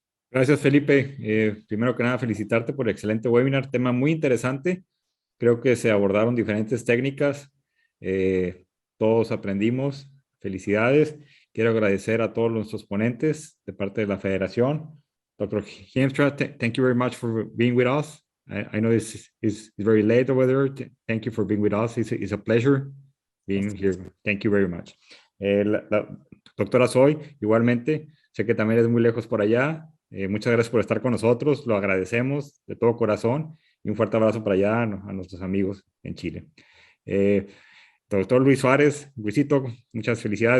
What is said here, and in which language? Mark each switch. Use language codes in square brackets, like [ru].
[es] Gracias, Felipe. Primero que nada, felicitarte por el excelente webinar, tema muy interesante. Creo que se abordaron diferentes técnicas. Todos aprendimos. Felicidades. Quiero agradecer a todos nuestros ponentes de parte de la Federación. [en] Dr. Hiemstra, thank you very much for being with us. I know this is very late over there. Thank you for being with us. It's a pleasure being here. Thank you very much. [es] La doctora Soy, igualmente, sé que también es muy lejos por allá. Muchas gracias por estar con nosotros. Lo agradecemos de todo corazón. Y un fuerte abrazo para allá a nuestros amigos en Chile. Doctor Luis Suárez, Luisito, muchas felicidades.